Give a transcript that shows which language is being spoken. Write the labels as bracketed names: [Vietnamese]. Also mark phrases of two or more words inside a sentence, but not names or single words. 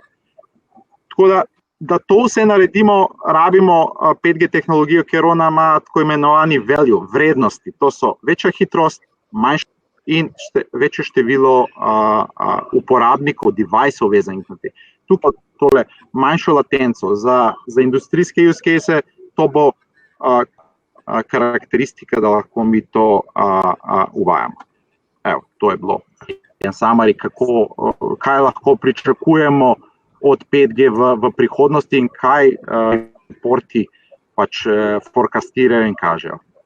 [Slovenian] Tako da to vse naredimo, rabimo 5G tehnologijo, ker ona ima tako imenovani value, vrednosti, to so večja hitrost, manjša in večje število uporabnikov, deviceov vezanih na te. Tukaj tole manjšo latenco za industrijske [English] use case, [Slovenian] to bo karakteristika, da lahko mi to uvajamo. Evo, to je bilo en summary, kaj lahko pričakujemo od 5G v prihodnosti in kaj reporti pač forecastirajo in kažejo.